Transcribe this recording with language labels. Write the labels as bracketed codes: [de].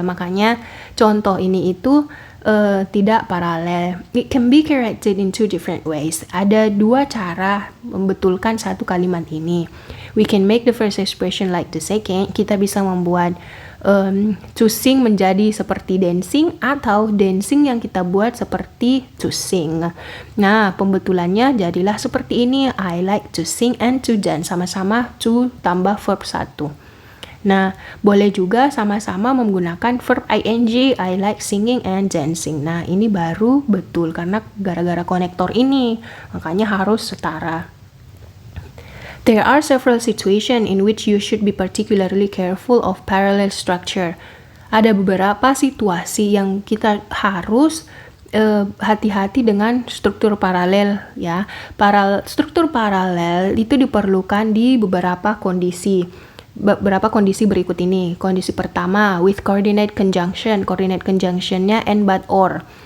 [id] Makanya contoh ini itu tidak paralel. [en] It can be corrected in two different ways. Ada dua cara membetulkan satu kalimat ini. We can make the first expression like the second. [id] Kita bisa membuat to sing menjadi seperti dancing, atau dancing yang kita buat seperti to sing. Nah, pembetulannya jadilah seperti ini. [en] I like to sing and to dance. [id] Sama-sama to tambah verb 1. Nah, boleh juga sama-sama menggunakan verb ing, I like singing and dancing. Nah, ini baru betul karena gara-gara konektor ini, makanya harus setara. [en] There are several situations in which you should be particularly careful of parallel structure. [id] Ada beberapa situasi yang kita harus hati-hati dengan struktur paralel ya. Struktur paralel itu diperlukan di beberapa kondisi berikut ini. Kondisi pertama, with coordinate conjunction. Coordinate conjunctionnya and, but, or.